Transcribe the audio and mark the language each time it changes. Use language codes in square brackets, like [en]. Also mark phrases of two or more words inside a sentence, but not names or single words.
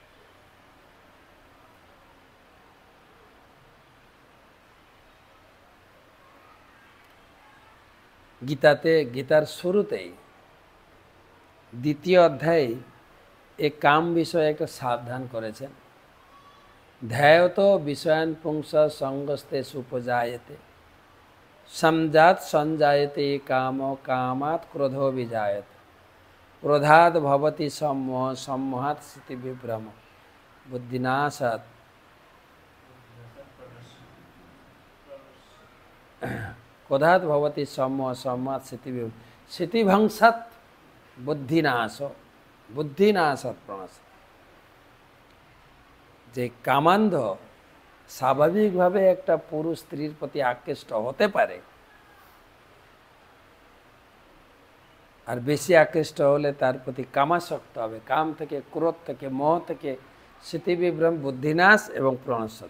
[bn] গীতার শুরুতেই 2য় অধ্যায়ে এই কাম বিষয়ে একটা সাবধান করেছেন। [sa] ধ্যায়ত বিষয়ান পুংস সঙ্গস্তে সুপজায়তে সমজাত সঞ্জায়তে কাম কামাত ক্রোধো বিজায়ত ক্রোধাৎ ভবতি সম্মোহ সম্মোহাৎ স্মৃতি বিভ্রম বুদ্ধিনাশাৎ ক্রোধাৎ ভবতি সম্মোহ সম্মোহাৎ স্মৃতিভংসাৎ বুদ্ধিনাশাৎ প্রণাশ। [bn] যে কামান্ধ স্বাভাবিকভাবে একটা পুরুষ স্ত্রীর প্রতি আকৃষ্ট হতে পারে, আর বেশি আকৃষ্ট হলে তার প্রতি কামাসক্ত হবে। কাম থেকে, ক্রোধ থেকে, মোহ থেকে স্মৃতিবিভ্রম, বুদ্ধিনাশ এবং প্রণাশতি।